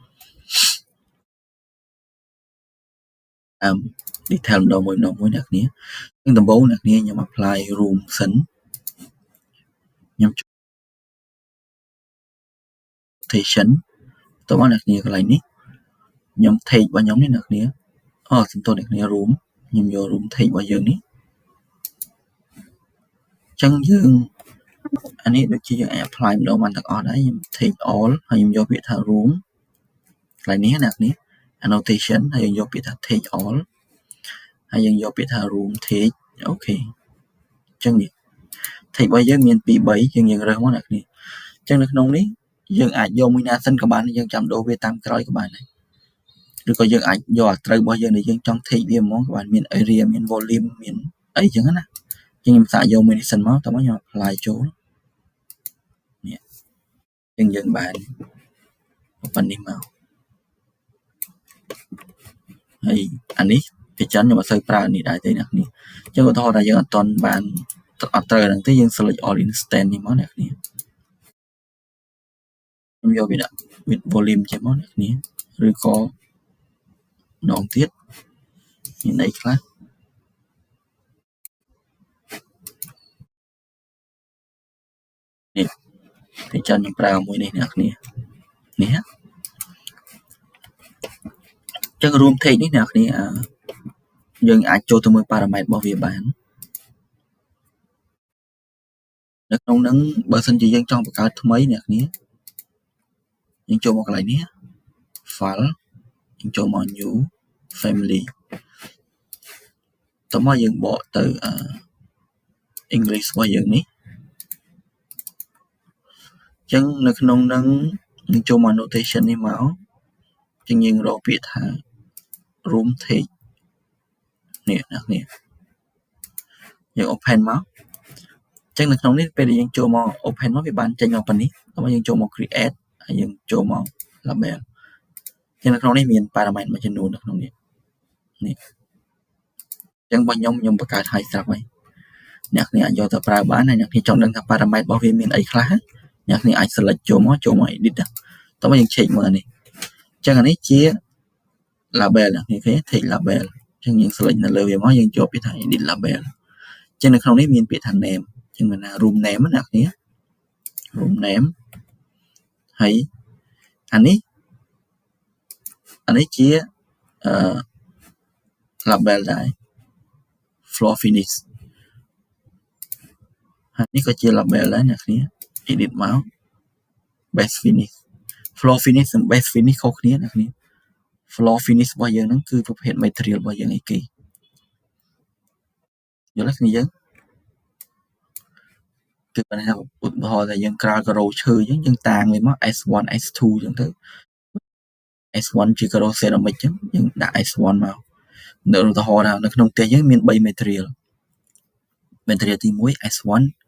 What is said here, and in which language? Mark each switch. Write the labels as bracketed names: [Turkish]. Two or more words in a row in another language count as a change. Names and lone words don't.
[Khmer] detail ម្ដងមួយអ្នកគ្នាអញ្ចឹងដំបូងអ្នកគ្នាខ្ញុំ [English] apply room [Khmer] សិនខ្ញុំ rotation តោះមកអ្នកគ្នាកន្លែងនេះខ្ញុំ take របស់ខ្ញុំនេះអ្នកគ្នាសំទោសអ្នកគ្នា room ខ្ញុំយក [English] room take [Khmer] របស់យើងនេះ អញ្ចឹងយើងអានេះដូចជាយើងអាច apply ម្ដងបានទាំងអស់ដែរខ្ញុំ [English] take all [Khmer] ហើយខ្ញុំយកពាក្យថា room កន្លែងនេះអ្នកគ្នា annotation ហើយ យើងយកពាក្យថា [English] take all [Khmer] ហើយយើងយកពាក្យថា [English] room take [Khmer] អូខេអញ្ចឹងនេះ take របស់យើងមាន2 3យើងរើសមកអ្នកគ្នាអញ្ចឹងនៅក្នុងនេះយើងអាចយកមួយណាសិនក៏បានយើងចាំដូរវាតាមក្រោយក៏បានដែរឬក៏យើងអាចយកអាត្រូវរបស់យើងដែលយើងចង់ take វាហ្មងក៏បានមាន area មាន volume មានអីចឹងណាខ្ញុំសាកយកមួយនេះសិនមកតោះមកខ្ញុំ apply ចូលនេះយើងបានប៉ុណ្នេះមក ហើយអានេះពីចឹងខ្ញុំអត់សូវប្រើនេះដែរទេអ្នកគ្នាអញ្ចឹងឧទាហរណ៍ថាយើងអត់ទាន់បានអត់ត្រូវហ្នឹងទេយើង [English] select all instant [Khmer] នេះមកអ្នកគ្នា ខ្ញុំយកវាដាក់ [English] with volume [Khmer] ចេះមកអ្នកគ្នាឬក៏ម្ដងទៀតមានអីខ្លះ នេះពីចឹងខ្ញុំប្រើមួយនេះអ្នកគ្នានេះចឹង [English] room take [Khmer] នេះអ្នកគ្នាយើងអាចចូលទៅមើល parameter របស់វាបាននៅក្នុងហ្នឹងបើសិនជាយើងចង់បង្កើតថ្មីអ្នកគ្នាយើងចូលមកកន្លែងនេះ file យើងចូលមក [English] new family [Khmer] តោះមកយើងបកទៅ English របស់យើងនេះចឹងនៅក្នុងហ្នឹងយើងចូលមក annotation នេះមកចឹងយើងរកពាក្យថា [English] room take [Khmer] នេះអ្នកគ្នាយើង open មកចឹងនៅក្នុងនេះពេលដែលយើងចូលមក open មកវាបានចេញមកប៉ុណ្នេះតោះយើងចូលមក create ហើយយើងចូលមក label ចឹងនៅក្នុងនេះមាន parameter មួយចំនួននៅក្នុងនេះ ចឹងរបស់ខ្ញុំបង្កើតឲ្យស្រាប់ហើយអ្នកគ្នាអាចយកទៅប្រើបានហើយអ្នកគ្នាចង់ដឹងថា parameter របស់វាមានអីខ្លះអ្នកគ្នាអាច select ចូលមក edit តោះមកយើង check មើលនេះចឹងអានេះជា label អ្នកគ្នាឃើញ [English] take label [Khmer] ចឹងយើង select នៅលើវាមកយើងយកពាក្យថា [English] edit label [Khmer] ចឹងនៅក្នុងនេះមានពាក្យថា name ចឹងមានថា [English] room name [Khmer] ណាអ្នកគ្នា [English] room name [Khmer] ហើយអា នេះជាlabel ដែរ [English] floor finish [Khmer] ហើយនេះក៏ជា label ដែរអ្នកគ្នា edit មក [English] base finish floor finish [Khmer] និង [English] base finish [Khmer] ខុសគ្នាអ្នកគ្នា [English] floor finish [Khmer] របស់យើងហ្នឹងគឺប្រភេទ material របស់យើងអីគេ យល់ទេគ្នាយើងគឺបើថាឧទាហរណ៍ថាយើងក្រាលការ៉ូឈើអញ្ចឹងយើងតាងវាមក S1 S2 អញ្ចឹងទៅ S1 ជាការ៉ូ ceramic អញ្ចឹងយើងដាក់ S1 មកនៅឧទាហរណ៍ថានៅក្នុងផ្ទះយើងមាន3 material ទី1 S1